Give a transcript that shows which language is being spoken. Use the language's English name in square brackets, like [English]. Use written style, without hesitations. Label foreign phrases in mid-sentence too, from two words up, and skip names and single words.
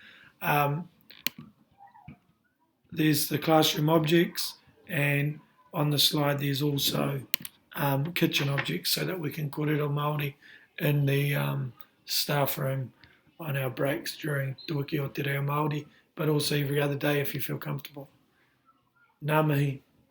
[English] There's the classroom objects, and on the slide there's also kitchen objects so that we can [Māori] kōrero Māori [English] in the staff room on our breaks during Te Wiki o Te Reo Māori, but also every other day if you feel comfortable. [Māori] Ngā mihi.